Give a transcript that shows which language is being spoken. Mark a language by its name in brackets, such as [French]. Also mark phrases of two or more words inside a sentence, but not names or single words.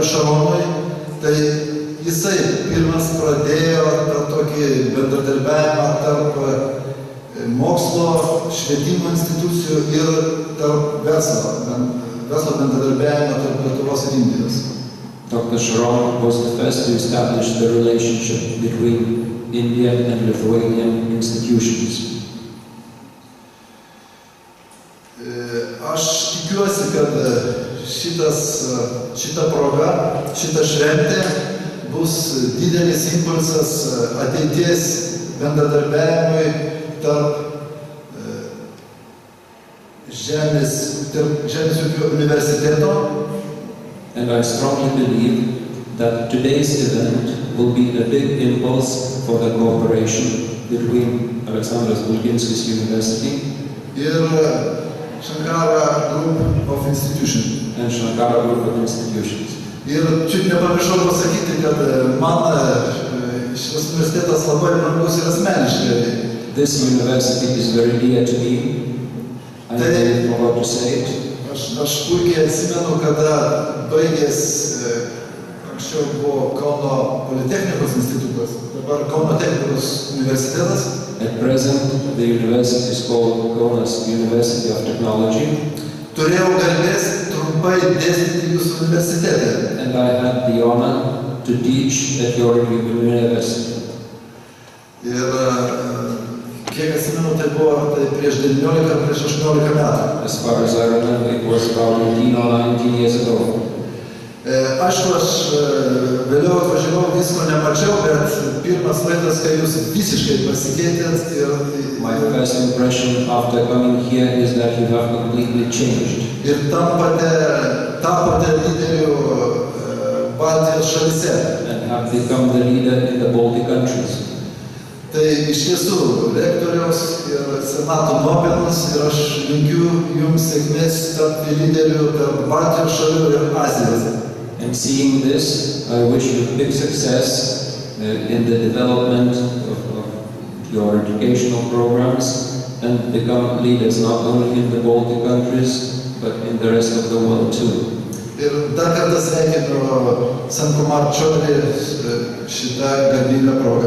[Lithuanian] Šaronui, tai jisai pirmas pradėjo tą tokį bendradarbiavimą tarp mokslo, švietimo institucijų ir tarp verslo bendradarbiavimą tarp Lietuvos ir Indijos. [English] Dr. Sharon was the first to establish the relationship between Indian and Lithuanian institutions. [Lithuanian] Aš tikiuosi, kad šita proga, šita šventė bus didelis impulsas ateities bendradarbiavimui tarp Žemės ūkio universiteto. [English] And I strongly believe that today's event will be a big impulse for the cooperation between Aleksandras Stulginskis University Shankara Group of Institutions. And Shankara Group of Institutions. [Lithuanian] Ir čiut nepamiršau pasakyti, kad man šis universitetas labai brangus ir asmeniškai. [English] This university is very dear to me. I don't know what to say it. [Lithuanian] Aš puikiai atsimenu, kada baigęs, anksčiau buvo Kauno Politechnikos institutas, dabar Kauno Technikos universitetas. [English] At present, the university is called Kaunas University of Technology. [Lithuanian] Turėjau garbės trumpai dėstyti jūsų universitete. [English] And I had the honor to teach at your university. [Lithuanian] Ir kiek atsimenu, tai buvo prieš 19 ar prieš 18 metų. [English] As far as I remember, it was about 18 or 19 years ago. [Lithuanian] Aišku, aš vėliau atvažiavau, visko nemačiau, bet pirmas laikas, kai jūs visiškai pasikeitėt ir... [English] My first impression after coming here is that you have completely changed. [Lithuanian] Ir tapote lyderių Baltijos šalyse. [English] And have become the leader in the Baltic countries. [Lithuanian] Tai iš tiesų rektoriaus ir senato nuopelnas ir aš linkiu jums sėkmės tapti lyderių tarp Baltijos šalių ir Azijos. [English] And seeing this, I wish you big success in the development of your educational programs and become leaders not only in the Baltic countries, but in the rest of the world too. [Lithuanian] Ir dar kartą sveikinu Sant Kumar Chaudhary šitą garbingą progą.